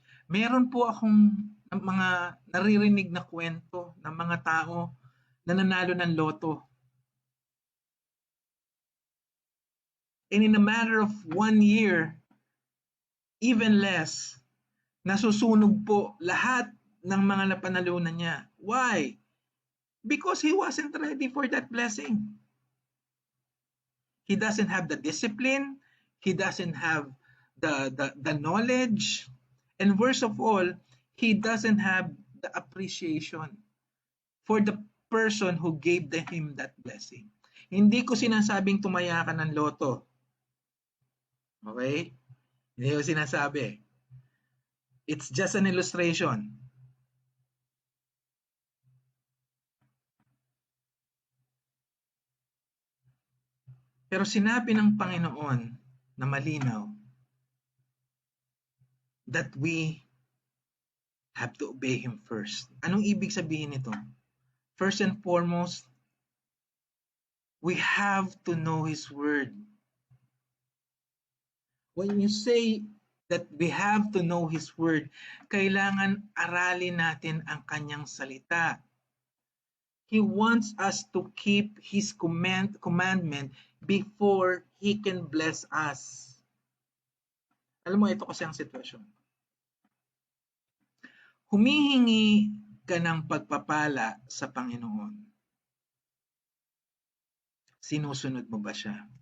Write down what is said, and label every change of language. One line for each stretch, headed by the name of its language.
Filipino: Meron po akong mga naririnig na kwento ng mga tao na nanalo ng loto.
English: And in a matter of 1 year, even less,
Filipino: nasusunog po lahat ng mga napanalunan niya.
English: Why? Because he wasn't ready for that blessing. He doesn't have the discipline. He doesn't have the knowledge. And worst of all, he doesn't have the appreciation for the person who gave him that blessing.
Filipino: Hindi ko sinasabing tumaya ka ng loto. Okay? Hindi ko sinasabi.
English: It's just an illustration.
Filipino: Pero sinabi ng Panginoon na malinaw
English: that we have to obey Him first.
Filipino: Anong ibig sabihin nito?
English: First and foremost, we have to know His Word. When you say that we have to know His Word,
Filipino: kailangan aralin natin ang Kanyang salita.
English: He wants us to keep His commandment before He can bless us.
Filipino: Alam mo, ito kasi ang sitwasyon. Humihingi ka ng pagpapala sa Panginoon. Sinusunod mo ba siya?